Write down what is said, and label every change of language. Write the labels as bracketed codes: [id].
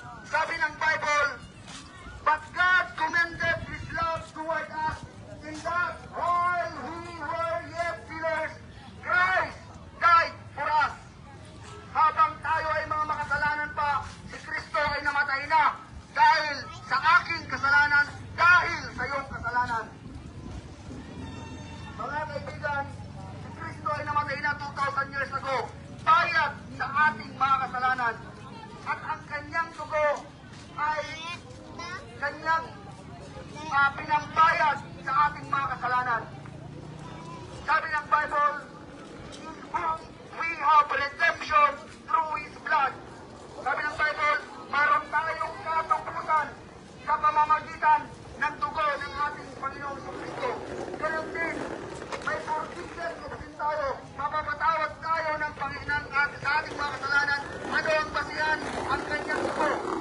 [tl] Sabi ng Bible, [en] but God commended His love toward us in that while we were yet sinners, Christ died for us. [tl] Habang tayo ay mga makasalanan pa, si Kristo ay namatay na dahil sa aking kasalanan, dahil sa iyong kasalanan. Mga kaibigan, si Kristo ay namatay na [en] 2,000 years ago, [tl] bayad sa ating mga kasalanan. At ang kanyang dugo ay kanyang pinambayad sa ating mga kasalanan. Sabi ng Bible, [en] in whom we have redemption through His blood. [tl] Sabi ng Bible, mayroon tayong katapusan sa pamamagitan ng dugo ng ating Panginoong Kristo. Ganun din, may [en] forgiveness of sin [tl] tayo. Mapapatawad tayo ng Panginoon sa ating mga kasalanan. Ano ang basihan? Ang kanyang dugo.